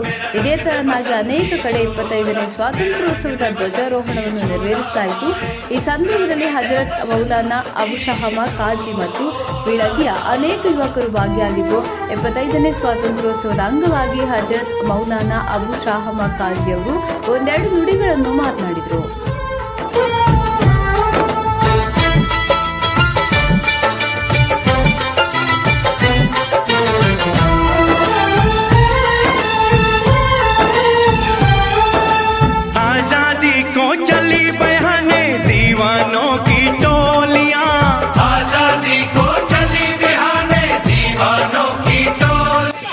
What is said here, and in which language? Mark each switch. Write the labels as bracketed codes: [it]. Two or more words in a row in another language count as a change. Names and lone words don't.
[kn] ಇದೇ ತರನಾಗಿ ಅನೇಕ ಕಡೆ 25ನೇ ಸ್ವಾತಂತ್ರ್ಯೋತ್ಸವದ ಧ್ವಜಾರೋಹಣವನ್ನು ನೆರವೇರಿಸಲಾಯಿತು. ಈ ಸಂದರ್ಭದಲ್ಲಿ ಹಜರತ್ ಮೌಲಾನಾ ಅಬುಶಹಮ ಕಾಜಿ ಮತ್ತು ಬೀಳಗಿಯ ಅನೇಕ ಯುವಕರು ಭಾಗಿಯಾಗಿದ್ದು 75ನೇ ಸ್ವಾತಂತ್ರ್ಯೋತ್ಸವದ ಅಂಗವಾಗಿ ಹಜರತ್ ಮೌಲಾನಾ ಅಬು ಶಾಹಮ ಕಾಜಿ ಅವರು ಒಂದೆರಡು ನುಡಿಗಳನ್ನು ಮಾತನಾಡಿದರು. [hi] आजादी को चली बहाने दीवानों की टोलियां, आजादी को चली बहाने दीवानों की टोलियां।